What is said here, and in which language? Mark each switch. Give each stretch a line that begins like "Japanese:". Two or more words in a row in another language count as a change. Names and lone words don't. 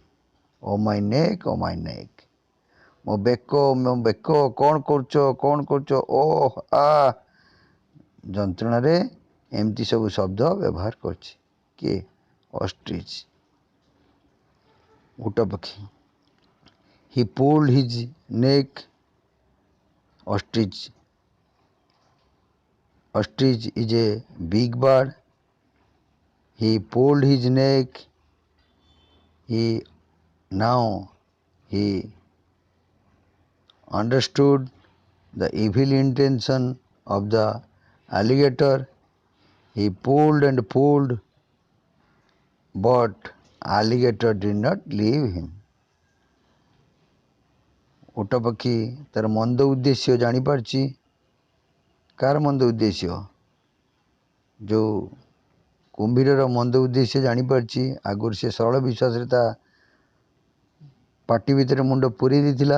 English: oh my neck, oh my neck.
Odia: ମୋ ବେକ, କ'ଣ କରୁଛ, କ'ଣ କରୁଛ? ଯନ୍ତ୍ରଣାରେ ଏମିତି ସବୁ ଶବ୍ଦ ବ୍ୟବହାର କରିଛି। କିଏ? ଅଷ୍ଟ୍ରିଚ୍, ଉଟ ପକ୍ଷୀ।
English: he pulled his neck. Ostrich is a big bird. He pulled his neck. Now he understood the evil intention of the alligator. He pulled and pulled, but alligator did not leave him.
Odia: ଓଟ ପକ୍ଷୀ ତାର ମନ୍ଦ ଉଦ୍ଦେଶ୍ୟ ଜାଣିପାରିଛି। କାହାର ମନ୍ଦ ଉଦ୍ଦେଶ୍ୟ? ଯେଉଁ କୁମ୍ଭୀରର ମନ୍ଦ ଉଦ୍ଦେଶ୍ୟ ଜାଣିପାରିଛି। ଆଗରୁ ସେ ସରଳ ବିଶ୍ୱାସରେ ତା ପାଟି ଭିତରେ ମୁଣ୍ଡ ପୁରେଇ ଦେଇଥିଲା।